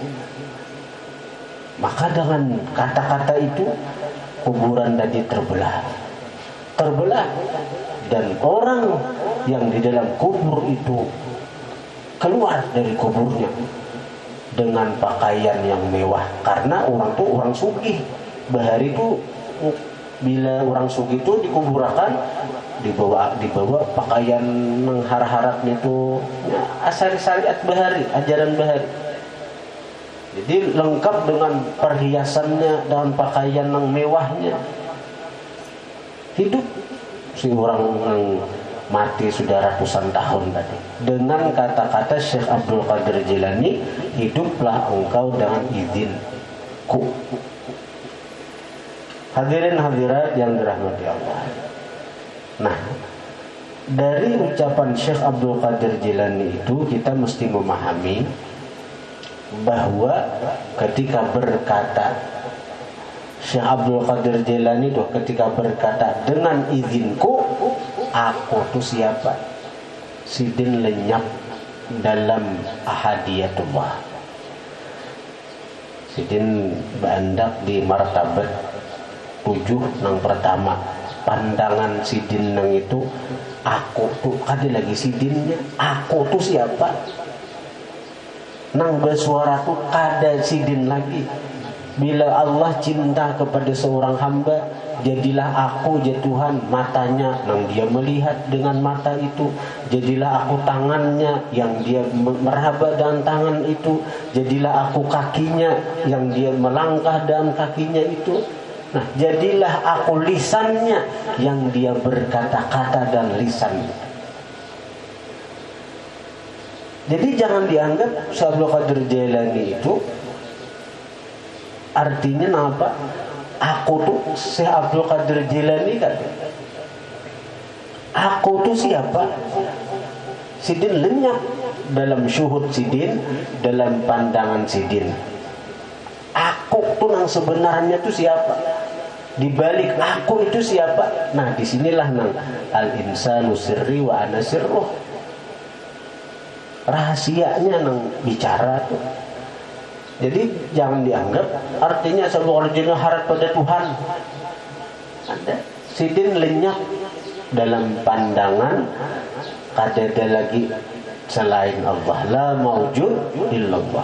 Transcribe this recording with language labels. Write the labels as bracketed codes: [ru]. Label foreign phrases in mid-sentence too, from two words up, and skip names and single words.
[id] Maka dengan kata-kata itu kuburan tadi terbelah, dan orang yang di dalam kubur itu keluar dari kuburnya dengan pakaian yang mewah, karena orang itu orang sugih. Bahari itu bila orang sugih itu dikuburkan dibawa pakaian mengharap-harapnya itu asal syariat Bahari, ajaran Bahari. Jadi lengkap dengan perhiasannya, dengan pakaian yang mewahnya. Hidup si orang yang mati sudah ratusan tahun tadi. Dengan kata-kata Syekh Abdul Qadir Jilani, hiduplah engkau dengan izinku. Hadirin hadirat yang dirahmati Allah. Nah, dari ucapan Syekh Abdul Qadir Jilani itu kita mesti memahami bahwa ketika berkata Syekh Abdul Qadir Jilani itu ketika berkata dengan izinku, aku tuh siapa? Sidin lenyap dalam ahadiyatullah. [bjn] Sidin bandak di martabat 7 yang pertama. Pandangan sidin nang itu, aku tuh ada lagi sidinnya, aku tuh siapa? Nang bersuara tuh kada sidin lagi. [id] Bila Allah cinta kepada seorang hamba, jadilah aku ya Tuhan matanya yang dia melihat dengan mata itu, jadilah aku tangannya yang dia meraba dengan tangan itu, jadilah aku kakinya yang dia melangkah dengan kakinya itu. Nah, jadilah aku lisannya yang dia berkata-kata dan lisan. Jadi jangan dianggap Syekh Abdul Qadir Jailani itu artinya apa? Aku tuh Syekh Abdul Qadir Jailani kan. Aku tuh siapa? Sidin lenyap dalam syuhud Sidin, dalam pandangan Sidin. Aku tuh yang sebenarnya tuh siapa? Di balik aku itu siapa? Nah, disinilah nang [ar] الإنسان سري وأنا سره. [id] Rahasianya nang bicara tuh. Jadi jangan dianggap artinya sebuah original harap pada Tuhan. Ada Sidin lenyap dalam pandangan, ada lagi selain Allah, [ar] لا موجود إلا الله.